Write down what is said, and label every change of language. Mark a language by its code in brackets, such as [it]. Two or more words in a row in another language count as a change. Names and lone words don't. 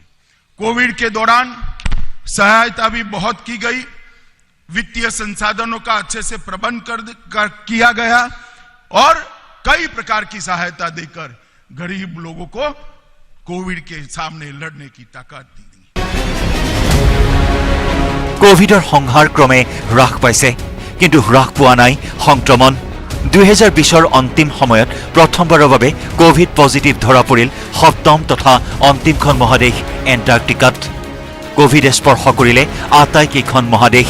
[hi] कोविड के दौरान सहायता भी बहुत की गई। वित्तीय संसाधनों का अच्छे से प्रबंध किया गया और कई प्रकार की सहायता देकर गरीब लोगों को कोविड के सामने लड़ने की ताकत दी। [as] কোভিডৰ সংহাৰ ক্ৰমে হ্ৰাস পাইছে, কিন্তু হ্ৰাস পোৱা নাই সংক্ৰমণ। 2020ৰ অন্তিম সময়ত প্ৰথমবাৰৰ বাবে [en] COVID positive [as] ধৰা পৰিল 7ম তথা অন্তিমখন মহাদেশ এণ্টাৰ্কটিকাত। কোভিডে স্পৰ্শ কৰিলে আটাইকেইখন মহাদেশ।